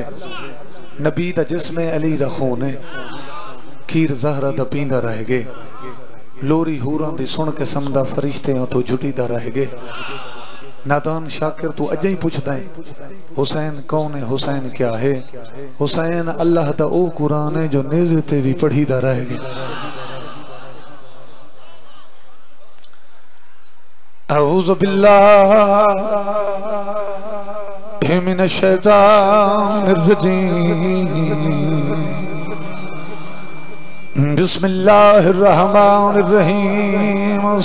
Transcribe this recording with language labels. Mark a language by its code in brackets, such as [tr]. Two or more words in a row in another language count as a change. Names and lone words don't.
[pa] نبی دا جسم علی دا خون ہے، کھیر زہرا دا پیندا رہ گئے. لوری حوراں دی سن کے سمدا فرشتے تو جٹیدا رہ گئے. نادان شاکر تو اج ہی پچھدا ہے [ur] حسین کون ہے، حسین کیا ہے? [pa] حسین اللہ دا او قرآن ہے جو نیزے تے بھی پڑھیدا رہے گا. [ar] أعوذ بالله من الشيطان الرجيم. بسم الله الرحمن الرحيم.